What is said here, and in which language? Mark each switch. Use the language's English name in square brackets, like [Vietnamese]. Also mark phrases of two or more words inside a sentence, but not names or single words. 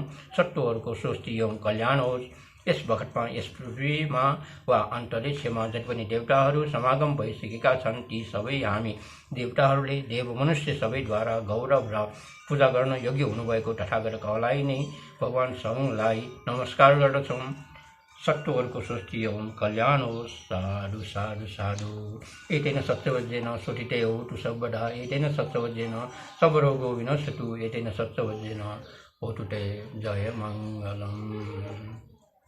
[Nepali] सत्वहरूको स्वस्ति एवं कल्याण होस्। यस बखतमा यस पृथ्वीमा वा अन्तरिक्षमा जति पनि देवताहरू समागम भइसकेका छन्, ती सबै हामी देवताहरूले देव मनुष्य सबैद्वारा गौरव र पूजा गर्न योग्य हुनुभएको तथागत कहलाई नै भगवान् सङ्घलाई नमस्कार गर्दछौँ। सत्वहरूको स्वस्ति एवं कल्याण होस्। साधु साधु साधु। [Pali] एतेन सत्यवज्रेन स्वटिते होतु सर्वदा। एतेन सत्यवज्रेन सर्वरोगो विनश्यतु। एतेन सत्यवज्रेन होतु ते जय मङ्गलम्।